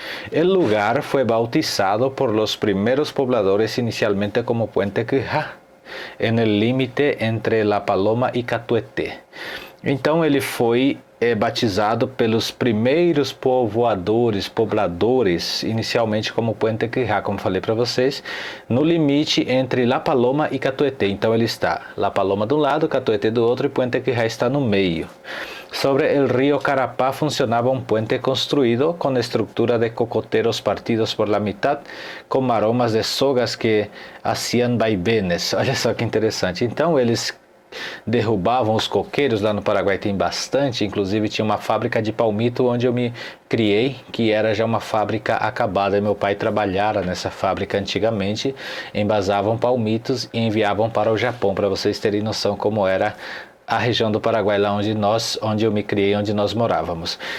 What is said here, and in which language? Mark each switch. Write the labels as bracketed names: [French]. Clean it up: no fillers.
[Spanish] El lugar fue bautizado por los primeros pobladores inicialmente como Puente Quijá, en el límite entre La Paloma e Catuete. [Portuguese] Então ele foi batizado pelos primeiros pobladores, inicialmente como Puente Quijá, como falei para vocês, no limite entre La Paloma e Catuete. Então ele está La Paloma de um lado, Catuete do outro, e Puente Quijá está no meio. [Spanish] Sobre el río Carapá funcionaba un puente construido con estructura de cocoteros partidos por la mitad, com maromas de sogas que hacían vaivenes. [Portuguese] Olha só que interessante. Então eles derrubavam os coqueiros, lá no Paraguai tem bastante, inclusive tinha uma fábrica de palmito onde eu me criei, que era já uma fábrica acabada. Meu pai trabalhara nessa fábrica antigamente, embasavam palmitos e enviavam para o Japão, para vocês terem noção como era a região do Paraguai, lá onde eu me criei, onde nós morávamos.